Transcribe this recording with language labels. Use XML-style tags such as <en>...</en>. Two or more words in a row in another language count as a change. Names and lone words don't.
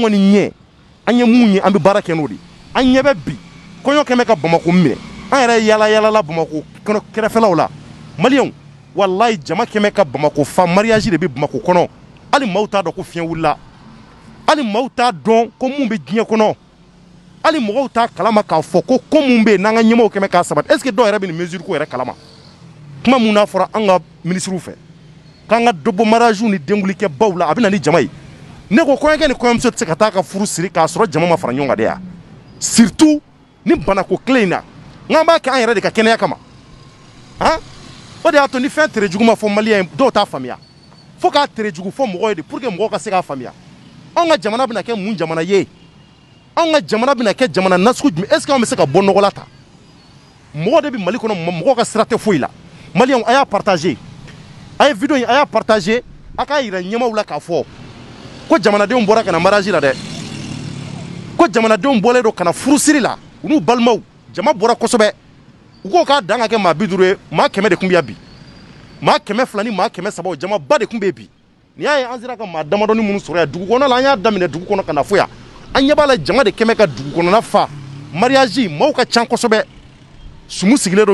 <bm>kɔni ɲɛ an ye mun ye an bɛ baara kɛ n'o de an ɲɛ bɛ bi kɔɲɔ kɛmɛ ka Bamakɔ minɛ an yɛrɛ yala Bamakɔ kɛrɛfɛlaw la maliyɛnw walayi jama kɛmɛ ka Bamakɔ fa mariage de bɛ Bamakɔ kɔnɔ hali maaw t'a dɔn ko fiɲɛ wulila hali maaw t'a dɔn ko mun bɛ diɲɛ kɔnɔ hali mɔgɔw t'a kalama k'a fɔ ko mun bɛ yen n'an ka ɲɛmɔgɔw kɛmɛ k'a sabati</bm> <fr>est ce que</fr> <bm>dɔw yɛrɛ bɛ nin mesure ko yɛrɛ kalama kuma mun n'a fɔra an ka ministres fɛ k'an ka dɔ bɔ mariage ni denkulikɛ baw la a bɛ na ni jama ye ne ko kɔɲɔkɛ ni kɔɲɔmuso tɛ se ka taa ka furu siri k'a sɔrɔ jama ma fara ɲɔgɔn kan de ya surtout ni banako kelen in na n'an b'a kɛ an yɛrɛ de ka kɛnɛya kama han o de y'a to ni fɛn tere jugu ma fɔ maliyɛn ye dɔw t'a faamuya fo k'a tere jugu fɔ mɔgɔw ye de</bm> <fr>pour que</fr> <bm>mɔgɔw ka se k'a faamuya anw ka jamana bɛna kɛ mun jamana ye anw ka jamana bɛna kɛ jamana nasugu jumɛn</bm> <fr>est ce que</fr> <bm>anw bɛ se ka bɔ nɔgɔ la ta mɔgɔw de bɛ Mali kɔnɔ mɔgɔw ka sira tɛ foyi la maliyɛnw a y'a partager a ye video in a y'a partager a k'a yira ɲɛmaaw la k'a fɔ ko jamanadenw bɔra ka na mariage la dɛ ko jamanadenw bɔlen don ka na furusiri la u n'u balimaw jama bɔra kosɛbɛ u ko k'a dan ka kɛ maa 50 ye maa 100 de tun bɛ yan bi maa 200 ni maa 300 jama ba de tun bɛ yen bi n'i y'a ye an sera ka maa damadɔni minnu sɔrɔ yan dugu kɔnɔ la an y'a daminɛ dugu kɔnɔ ka na fo yan an ɲɛ b'a la jama de kɛmɛ ka dugu kɔnɔna fa mariage maaw ka ca kosɛbɛ sumu sigilen dɔ</bm>